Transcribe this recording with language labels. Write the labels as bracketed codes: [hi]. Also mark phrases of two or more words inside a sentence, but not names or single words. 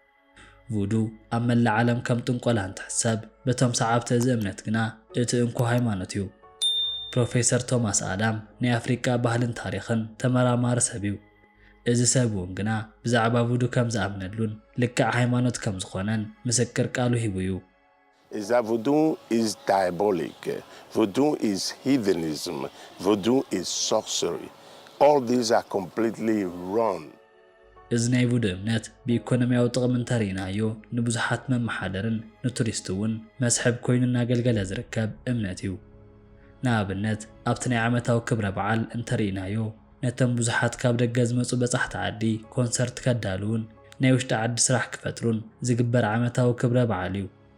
[ti] ቡዱ ኣብ መላእ ዓለም ከም ጥንቆላ እንትሕሰብ በቶም ሰዓብቲ እዚ እምነት ግና እቲ እንኮ ሃይማኖት እዩ። ፕሮፌሰር ቶማስ ኣዳም ናይ ኣፍሪቃ ባህልን ታሪኽን ተመራማሪ ሰብ እዩ። እዚ ሰብ እውን ግና ብዛዕባ ቡዱ ከም ዝኣምነሉን ልክዕ ሃይማኖት ከም ዝኾነን ምስክር ቃሉ ሂቡ እዩ። [en] Is that voodoo is diabolic, voodoo is heathenism, voodoo is sorcery. All these are completely wrong. [ti] እዚ ናይ ቡዱ እምነት ብኢኮኖሚያዊ ጥቕሚ እንተሪእናዮ ንብዙሓት መመሓደርን ንቱሪስት እውን መስሕብ ኮይኑ እናገልገለ ዝርከብ እምነት እዩ። ንኣብነት ኣብቲ ናይ ዓመታዊ ክብረ በዓል እንተሪእናዮ ነቶም ብዙሓት ካብ ደገ ዝመፁ በጻሕቲ ዓዲ ኮንሰርት ከዳልውን ናይ ውሽጢ ዓዲ ስራሕ ክፈጥሩን ዝግበር ዓመታዊ ክብረ በዓል እዩ።